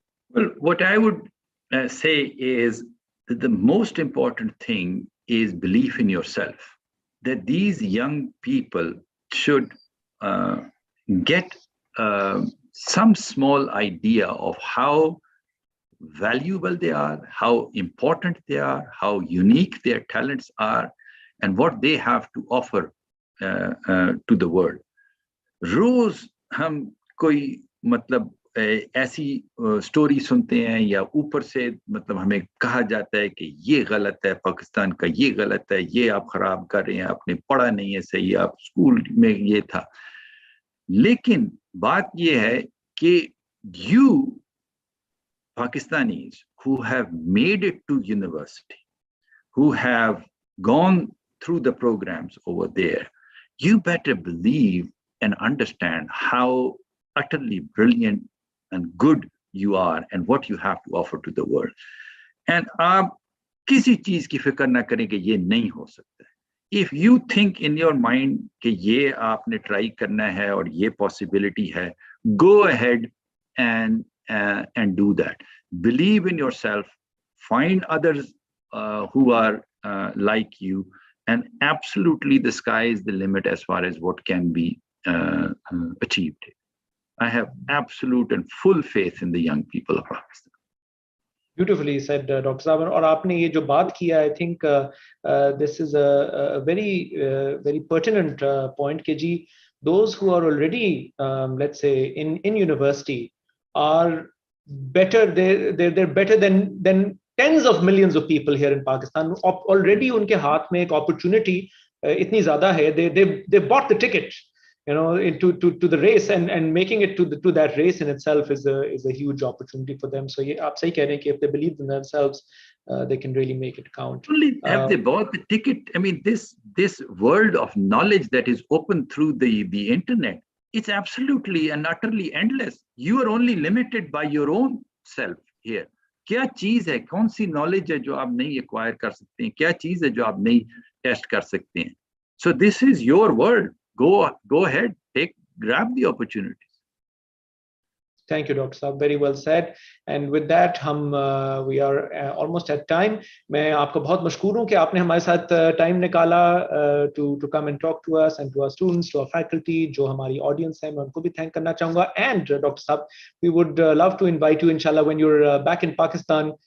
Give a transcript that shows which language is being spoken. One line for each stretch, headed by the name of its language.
English: Well, what I would say is that the most important thing is belief in yourself, that these young people should get some small idea of how valuable they are, how important they are, how unique their talents are, and what they have to offer to the world.
Hindi: रोज हम कोई मतलब ऐसी story सुनते हैं या ऊपर से मतलब हमें कहा जाता है कि ये गलत है, पाकिस्तान का ये गलत है, ये आप खराब कर रहे हैं, आपने पढ़ा नहीं है सही, आप स्कूल में ये था. लेकिन बात ये है कि
English: you Pakistanis who have made it to university, who have gone through the programs over there, you better believe and understand how utterly brilliant and good you are and what you have to offer to the world.
Hindi: And आप किसी चीज की फिक्र ना करें कि ये नहीं हो सकता है.
English: If you think in your mind
Hindi: कि ये आपने ट्राई करना है और ये
English: possibility है, go ahead and do that. Believe in yourself, find others who are like you, and absolutely the sky is the limit as far as what can be achieved. I have absolute and full faith in the young people of Pakistan. Beautifully said, Dr. Saab.
Hindi: और आपने ये जो बात किया,
English: I think this is a very pertinent point
Hindi: कि जी,
English: those who are already let's say in university are better. They're better than tens of millions of people here in Pakistan.
Hindi: Already उनके हाथ में एक opportunity इतनी ज़्यादा है.
English: They bought the ticket, to the race, and making it to that race in itself is a huge opportunity for them. So
Hindi: ये आप सही कह रहे हैं कि
English: if they believe in themselves, they can really make it count. Only have they bought the ticket. I mean, this world of knowledge that is open through the internet, it's absolutely and utterly endless. You are only limited by your own self here.
Hindi: क्या चीज है, कौन सी knowledge है जो आप नहीं acquire कर सकते हैं, क्या चीज है जो आप नहीं test कर सकते हैं.
English: So this is your world. Go ahead, grab the opportunities. Thank you, Dr. Saab. Very well said. And with that, we are almost at time.
Hindi: मैं आपको बहुत मशकूर हूँ कि आपने हमारे साथ time निकाला
English: to come and talk to us and to our students, to our faculty,
Hindi: जो हमारी audience है, मैं उनको भी thank करना चाहूँगा.
English: And Dr. Saab, we would love to invite you, inshallah, when you're back in Pakistan.